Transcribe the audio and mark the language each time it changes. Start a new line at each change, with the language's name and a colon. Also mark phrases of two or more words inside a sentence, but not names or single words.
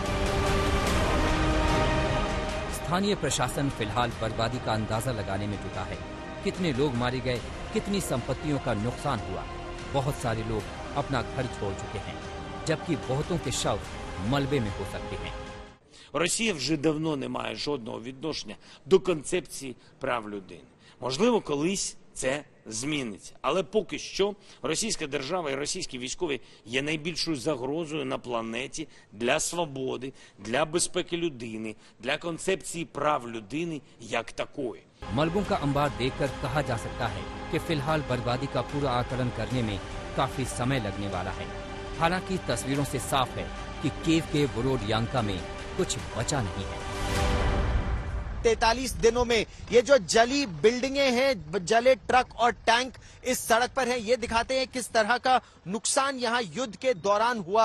Hindi: स्थानीय प्रशासन फिलहाल बर्बादी का अंदाजा लगाने में जुटा है। कितने लोग मारे गए, कितनी संपत्तियों का नुकसान हुआ। बहुत सारे लोग अपना घर छोड़ चुके हैं, जबकि बहुतों के शव मलबे में हो सकते हैं।
Ukrainian: Росія вже давно не має жодного відношення до концепції прав людини. Можливо, колись це зміниться. Але поки що російська держава і російські військові є найбільшою загрозою на планеті для свободи, для безпеки людини, для концепції прав людини як такої.
Hindi: मलबों का अंबार देखकर कहा जा सकता है कि फिलहाल बर्बादी का पूरा आकलन करने में काफी समय लगने वाला है। हालांकि तस्वीरों से साफ है कि कीव के बोरोडियांका में कुछ बचा नहीं है। 43 दिनों में ये जो जली बिल्डिंगें हैं, जले ट्रक और टैंक इस सड़क पर हैं, ये दिखाते हैं किस तरह का नुकसान यहां युद्ध के दौरान हुआ।